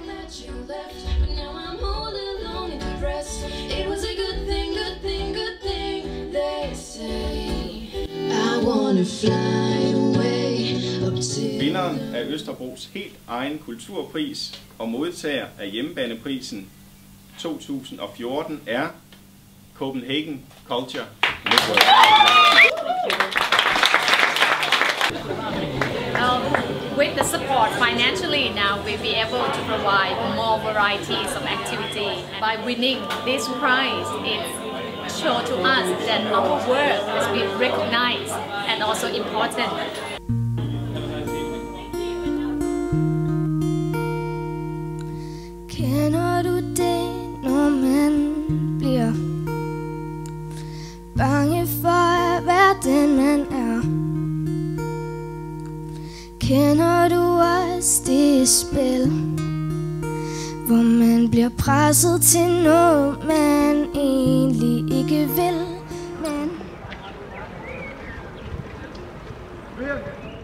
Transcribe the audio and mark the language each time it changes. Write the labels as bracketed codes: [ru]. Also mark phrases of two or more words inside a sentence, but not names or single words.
[da] Vinderen af Østerbros helt egen kulturpris og modtager af hjemmebaneprisen 2014 er Copenhagen Culture Network. [en] With the support financially now, we'll be able to provide more varieties of activity. By winning this prize, it shows to us that our work has been recognized and also important. [da] Kender du det, når man bliver bange for at være den man er? Kender du også det spil, hvor man bliver presset til noget man egentlig ikke vil, men